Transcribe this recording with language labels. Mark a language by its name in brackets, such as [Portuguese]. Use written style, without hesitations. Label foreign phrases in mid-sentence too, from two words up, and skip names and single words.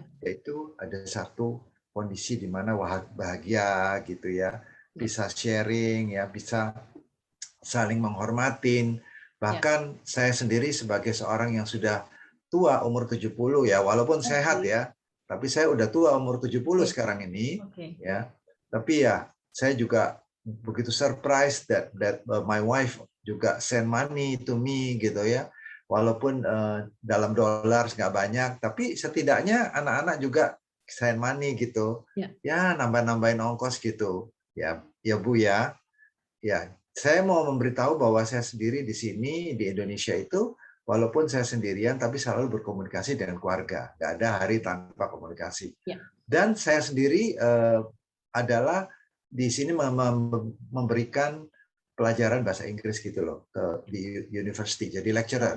[Indonesian] Yaitu ada satu kondisi di mana bahagia gitu ya, bisa sharing ya, bisa saling menghormatin. Bahkan saya sendiri sebagai seorang yang sudah tua umur 70 ya, walaupun sehat ya, tapi saya udah tua umur 70 sekarang ini ya. Tapi ya saya juga begitu [English] surprise that my wife [Indonesian] juga [English] send money to me [Indonesian] gitu ya. Walaupun dalam dolar nggak banyak, tapi setidaknya anak-anak juga [English] send money [Indonesian] gitu. Ya nambah-nambahin ongkos gitu. Ya Bu ya. Ya, saya mau memberitahu bahwa saya sendiri di sini di Indonesia itu walaupun saya sendirian tapi selalu berkomunikasi dengan keluarga. Nggak ada hari tanpa komunikasi. Dan saya sendiri adalah di sini memberikan pelajaran bahasa Inggris gitu loh di university, jadi lecturer.